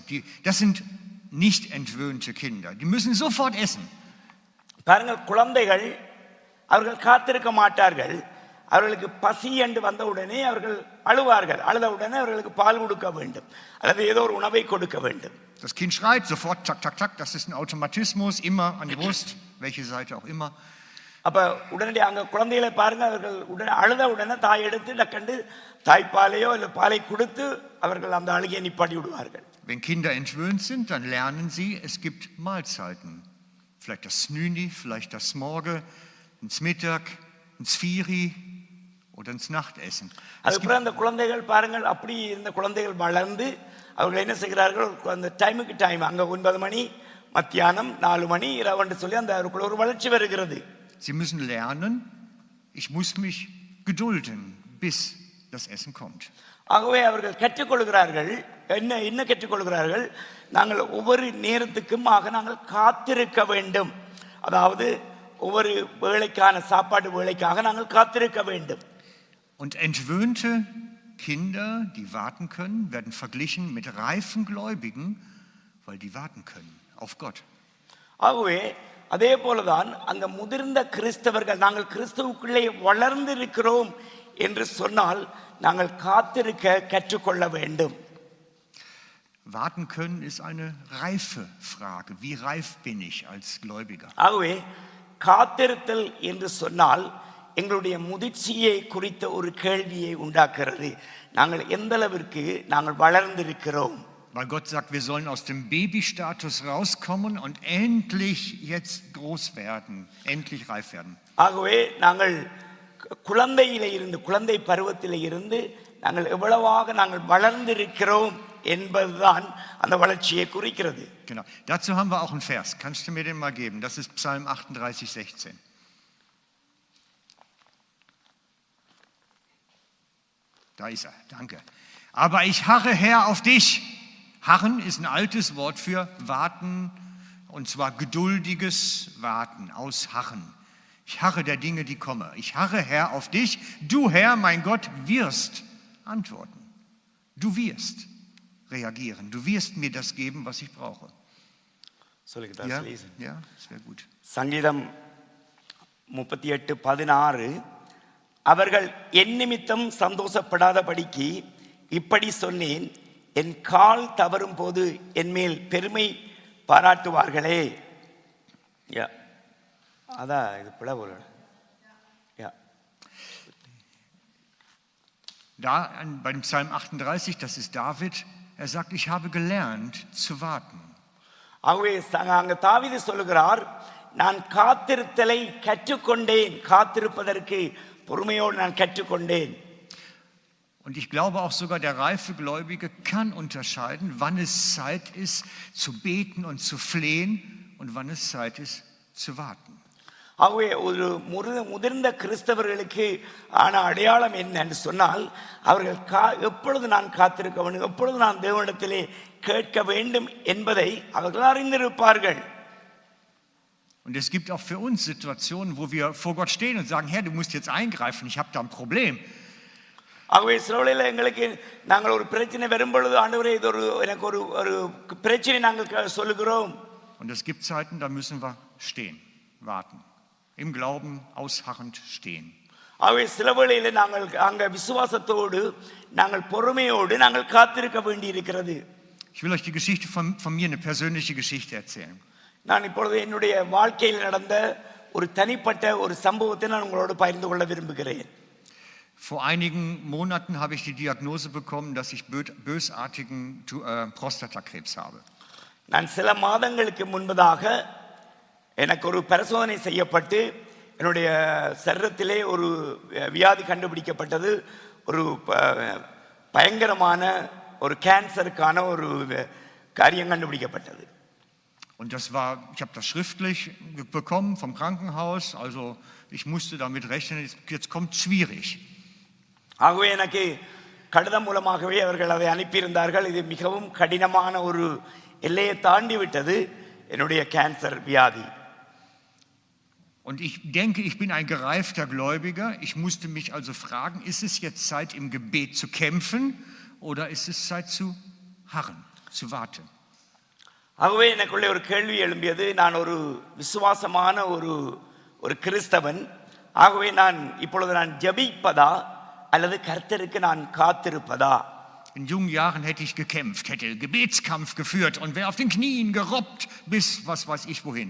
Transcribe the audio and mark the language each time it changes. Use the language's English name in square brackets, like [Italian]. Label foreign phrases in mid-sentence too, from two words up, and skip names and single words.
[German] Das sind nicht entwöhnte Kinder. Die müssen sofort essen. [Tamil] பாருங்கள், குழந்தைகள் அவர்கள் காத்திருக்க மாட்டார்கள். அவர்களுக்கு பசி என்று வந்த உடனே அவர்கள் அழுவார்கள். அழுத உடனே அவர்களுக்கு பால் கொடுக்க வேண்டும், அல்லது ஏதோ ஒரு உணவை கொடுக்க வேண்டும். [German] Das Kind schreit sofort, tak, tak, tak. Das ist ein Automatismus, immer an die Brust, welche Seite auch immer. [Tamil] அப்ப உடனடி அங்க குழந்தைகளை பாருங்க, அவர்கள் அழுத உடனே தாய் எடுத்து டக்கண்டு தாய்ப்பாலையோ இல்லை பாலை கொடுத்து அவர்கள் அந்த அழுகையை நிப்பாட்டி விடுவார்கள். [German] Wenn Kinder entwöhnt sind, dann lernen sie, es gibt Mahlzeiten. Vielleicht das Snüni, vielleicht das Morge, ins Mittag, [Swiss German] ins Firi [German] oder ins Nachtessen. [Tamil] அதுக்கப்புறம் அந்த குழந்தைகள் பாருங்கள், அப்படி இருந்த குழந்தைகள் வளர்ந்து அவர்கள் என்ன செய்கிறார்கள், அந்த டைமுக்கு டைம், அங்க 9 மணி, மத்தியானம் 4 மணி, இரவு சொல்லி அந்த ஒரு வளர்ச்சி வருகிறது. [German] Sie müssen lernen, ich muss mich gedulden, bis das Essen kommt. [Tamil] ஆகவே அவர்கள் கற்றுக்கொள்கிறார்கள். என்ன கற்றுக்கொள்கிறார்கள்? நாங்கள் ஒவ்வொரு நேரத்துக்கும் நாங்கள் காத்திருக்க வேண்டும். அதாவது ஒவ்வொரு வேளைக்கான சாப்பாடு வேளைக்காக நாங்கள் காத்திருக்க வேண்டும். [German] Und entwöhnte Kinder, die warten können, werden verglichen mit reifen Gläubigen, weil die warten können auf Gott. [Tamil] ஆகவே அதே போலதான் அந்த முதிர்ந்த கிறிஸ்தவர்கள், நாங்கள் கிறிஸ்துவுக்குள்ளே வளர்ந்திருக்கிறோம் என்று சொன்னால் நாங்கள் காத்திருக்க கற்றுக்கொள்ள வேண்டும். [German] Warten können ist eine reife Frage. Wie reif bin ich als Gläubiger? [Tamil] ஆகவே காத்திருத்தல் என்று சொன்னால் எங்களுடைய முதிர்ச்சியை குறித்த ஒரு கேள்வியை உண்டாக்குறது. நாங்கள் எந்த அளவிற்கு நாங்கள் வளர்ந்திருக்கிறோம். [German] Weil Gott sagt, wir sollen aus dem Babystatus rauskommen und endlich jetzt groß werden, endlich reif werden. [Tamil] ஆகவே நாங்கள் குழந்தை பருவத்திலே இருந்து நாங்கள் எவ்வளவாக நாங்கள் வளர்ந்திருக்கிறோம் என்பதுதான் அந்த வளர்ச்சியை குறிக்கிறது. [German] Genau. Dazu haben wir auch einen Vers. Kannst du mir den mal geben? Das ist Psalm 38,16. Da ist er. Danke. Aber ich harre, Herr, auf dich. Harren ist ein altes Wort für warten, und zwar geduldiges Warten, ausharren. Ich harre der Dinge, die kommen. Ich harre, Herr, auf dich. Du, Herr, mein Gott, wirst antworten. Du wirst reagieren. Du wirst mir das geben, was ich brauche. Soll ich das Ja, lesen? ja, das wäre gut. [Tamil] சங்கீதம் 38:16 அவர்கள் என் நிமித்தம் சந்தோஷப்படாதபடிக்கு இப்படி சொன்னேன், என் கால் தவறும் போது என் மேல் பெருமை பாராட்டுவார்களே. யா அதான் இது பிளவுல. யா [German] Da beim Psalm 38, das ist David, er sagt, ich habe gelernt zu warten. [Tamil] ஆகவே அங்க தாவீது சொல்லுகிறார், நான் காத்திருத்தலை கற்றுக்கொண்டேன், காத்திருப்பதற்கு பொறுமையோடு நான் கற்றுக்கொண்டேன். [German] Und ich glaube auch sogar, der reife Gläubige kann unterscheiden, wann es Zeit ist zu beten und zu flehen und wann es Zeit ist zu warten. [Tamil] ஆகவே ஒரு முதிர்ந்த கிறிஸ்தவர்களுக்கு ஆன அடையாளம் என்னன்னு சொன்னால், அவர்கள் எப்பொழுது நான் காத்திருக்க வேண்டும், எப்பொழுது நான் தேவனிடத்திலே கேட்க வேண்டும் என்பதை அவர்கள் அறிந்திருப்பார்கள். [German] Und es gibt auch für uns Situationen, wo wir vor Gott stehen und sagen, Herr, du musst jetzt eingreifen, ich habe da ein Problem. [Tamil] ஆகவே சிலவேளையில் எங்களுக்கு நாங்கள் ஒரு பிரச்சனை வரும்பொழுது, ஆண்டவரே இது எனக்கு ஒரு பிரச்சனை நாங்கள் சொல்லுகிறோம். [German] Und es gibt Zeiten, da müssen wir stehen, warten, im Glauben ausharrend stehen. [Tamil] ஆகவே சில வேளையில் நாங்கள் அங்க விசுவாசத்தோடு நாங்கள் பொறுமையோடு நாங்கள் காத்திருக்க வேண்டி இருக்கிறது. [German] Ich will euch die Geschichte von mir, eine persönliche Geschichte erzählen. [Tamil] நான் இப்பொழுது என்னுடைய வாழ்க்கையில் நடந்த ஒரு தனிப்பட்ட ஒரு சம்பவத்தை நான் உங்களோடு பகிர்ந்து கொள்ள விரும்புகிறேன். [German] Vor einigen Monaten habe ich die Diagnose bekommen, dass ich bösartigen Prostatakrebs habe. [Tamil] நான் சில மாதங்களுக்கு முன்பதாக எனக்கு ஒரு பரிசோதனை செய்யப்பட்டு என்னுடைய சரீரத்திலே ஒரு வியாதி கண்டுபிடிக்கப்பட்டது. ஒரு பயங்கரமான ஒரு கேன்சருக்கான ஒரு காரியம் கண்டுபிடிக்கப்பட்டது. [German] Und das war, ich habe das schriftlich bekommen vom Krankenhaus, also ich musste damit rechnen, jetzt kommt schwierig. [Tamil] ஆகவே எனக்கு கடிதம் மூலமாகவே அவர்கள் அதை அனுப்பியிருந்தார்கள். இது மிகவும் கடினமான ஒரு எல்லையை தாண்டி விட்டது என்னுடைய கேன்சர் வியாதி. [German] Und ich denke, ich bin ein gereifter Gläubiger. Ich musste mich also fragen, ist es jetzt Zeit im Gebet zu kämpfen oder ist es Zeit zu harren, zu warten? [Tamil] ஆகவே எனக்குள்ளே ஒரு கேள்வி எழும்பியது. நான் ஒரு விசுவாசமான ஒரு கிறிஸ்தவன். ஆகவே இப்பொழுது நான் ஜெபிப்பதா அல்லது கர்த்தருக்கு நான் காத்திருப்பதா? [German] In jungen Jahren hätte ich gekämpft, hätte Gebetskampf geführt und wäre auf den Knien gerobbt bis was weiß ich wohin.